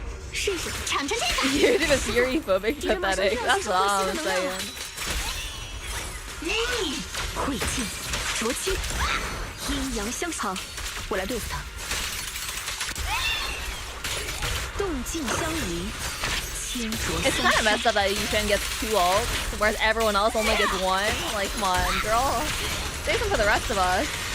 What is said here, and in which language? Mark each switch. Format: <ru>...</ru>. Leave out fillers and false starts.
<en>You're just Yuri-phobic, pathetic. That's all I'm saying.</en> <zh>会剑，灼青，阴阳相好，我来对付他。</zh> <en>It's kind of messed up that Yushan gets 2 ults, whereas everyone else only gets 1. Like, come on, girl. Save them for the rest of us.</en>